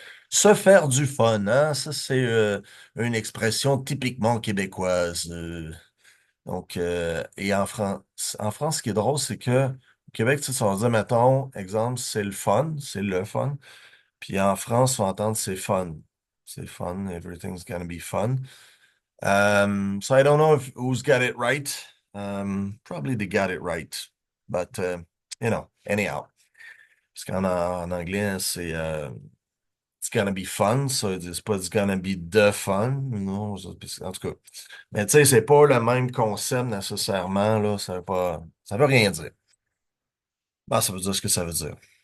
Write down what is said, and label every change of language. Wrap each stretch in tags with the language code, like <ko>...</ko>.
<fr>Se faire du fun, hein? Ça, c'est une expression typiquement québécoise. Et en France, ce qui est drôle, c'est que au Québec, tu sais, on va dire, mettons, exemple, c'est le fun. Puis en France, on va entendre c'est fun. C'est fun,</fr> <en>everything's gonna be fun. So I don't know if who's got it right. Probably they got it right. But, anyhow.</en> <fr>Parce qu'en anglais, hein, c'est</fr> <en>it's gonna be fun.</en> <fr>So c'est pas</fr> <en>it's gonna be the fun.</en> <fr>Non, en tout cas. Mais tu sais, c'est pas le même concept nécessairement, là. Ça veut rien dire. Bah, ça veut dire ce que ça veut dire.</fr>